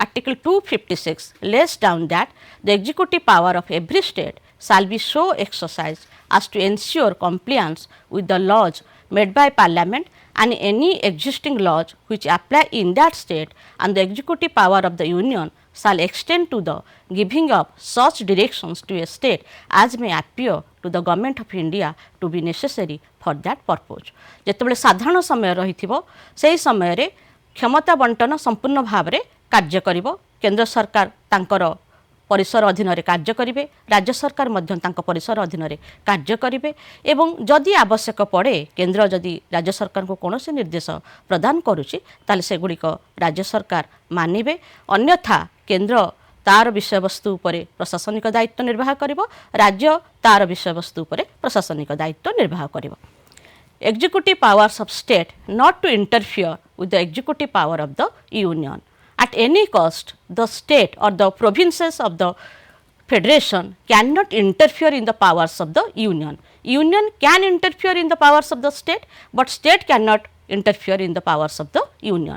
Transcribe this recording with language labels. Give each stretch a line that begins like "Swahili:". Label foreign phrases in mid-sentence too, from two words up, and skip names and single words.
English: Article 256 lays down that the executive power of every state shall be so exercised as to ensure compliance with the laws made by Parliament and any existing laws which apply in that state, and the executive power of the Union shall extend to the giving of such directions to a state as may appear to the Government of India to be necessary for that purpose.
Odia: ଯେତେବେଳେ ସାଧାରଣ ସମୟ ରହିଥିବ ସେହି ସମୟରେ କ୍ଷମତା ବଣ୍ଟନ ସମ୍ପୂର୍ଣ୍ଣ ଭାବରେ କାର୍ଯ୍ୟ କରିବ। କେନ୍ଦ୍ର ସରକାର ତାଙ୍କର ପରିସର ଅଧୀନରେ କାର୍ଯ୍ୟ କରିବେ, ରାଜ୍ୟ ସରକାର ମଧ୍ୟ ତାଙ୍କ ପରିସର ଅଧୀନରେ କାର୍ଯ୍ୟ କରିବେ ଏବଂ ଯଦି ଆବଶ୍ୟକ ପଡ଼େ କେନ୍ଦ୍ର ଯଦି ରାଜ୍ୟ ସରକାରଙ୍କୁ କୌଣସି ନିର୍ଦ୍ଦେଶ ପ୍ରଦାନ କରୁଛି ତାହେଲେ ସେଗୁଡ଼ିକ ରାଜ୍ୟ ସରକାର ମାନିବେ, ଅନ୍ୟଥା କେନ୍ଦ୍ର ତାର ବିଷୟବସ୍ତୁ ଉପରେ ପ୍ରଶାସନିକ ଦାୟିତ୍ୱ ନିର୍ବାହ କରିବ, ରାଜ୍ୟ ତାର ବିଷୟବସ୍ତୁ ଉପରେ ପ୍ରଶାସନିକ ଦାୟିତ୍ୱ ନିର୍ବାହ କରିବ।
English: Executive powers of state not to interfere with the executive power of the union. At any cost, the state or the provinces of the federation cannot interfere in the powers of the union. Union can interfere in the powers of the state, but state cannot interfere in the powers of the union.